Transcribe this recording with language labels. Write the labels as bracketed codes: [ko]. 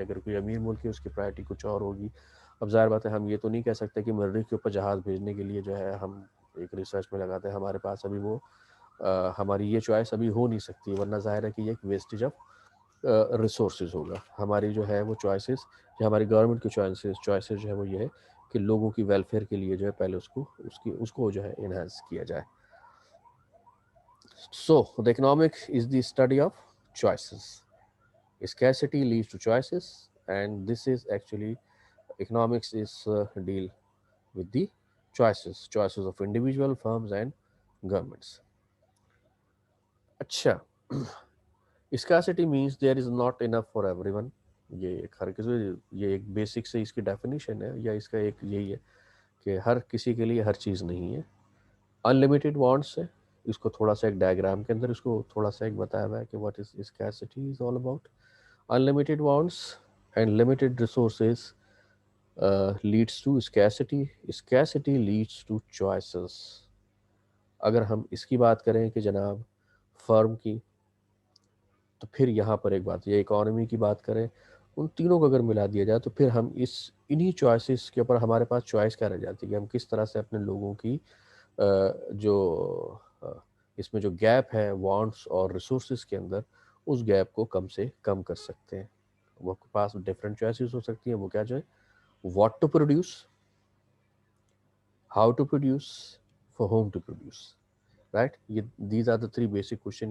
[ur] اگر کوئی امیر ملک ہے اس کی پرائرٹی کچھ اور ہوگی. اب ظاہر بات ہے ہم یہ تو نہیں کہہ سکتے کہ مریخ کے اوپر جہاز بھیجنے کے لیے جو ہے ہم ایک ریسرچ میں لگاتے ہیں، ہمارے پاس ابھی وہ ہماری یہ چوائس ابھی ہو نہیں سکتی، ورنہ ظاہر ہے کہ یہ ایک ویسٹیج آف ریسورسز ہوگا. ہماری جو ہے وہ چوائسیز یا ہماری گورنمنٹ کی چوائسیز جو ہے وہ یہ ہے کہ لوگوں کی ویلفیئر کے لیے جو ہے پہلے اس کو جو ہے انہینس کیا جائے. [en] So the economic is the study of choices. Scarcity leads to choices, and this is actually economics is deal with the choices of individual firms and governments. اچھا scarcity means there is not enough for everyone. [ur] یہ ایک ہر کسی، یہ ایک basic سے اس کی definition ہے یا اس کا ایک یہی ہے کہ ہر کسی کے لیے ہر چیز نہیں ہے. انلمیٹیڈ وانٹس ہے، اس کو تھوڑا سا ایک ڈائیگرام کے اندر اس کو تھوڑا سا ایک بتایا ہوا ہے کہ [en] What is scarcity is all about. Unlimited wants and limited resources leads to scarcity. Scarcity leads to choices. [ur] اگر ہم اس کی بات کریں کہ جناب فرم کی، تو پھر یہاں پر ایک بات، یہ اکانومی کی بات کریں، ان تینوں کو اگر ملا دیا جائے تو پھر ہم انہی چوائسز کے اوپر ہمارے پاس چوائس کیا رہ جاتی ہے کہ ہم کس طرح سے اپنے لوگوں کی جو اس میں جو گیپ ہے وانٹس اور ریسورسز کے اندر، اس گیپ کو کم سے کم کر سکتے ہیں. وہ کے پاس ڈفرینٹ چوائسیز ہو سکتی ہیں. وہ کیا جو ہے [en] what to produce, how to produce, [ur] for home to produce. [en] Right, یہ these are the 3 basic question.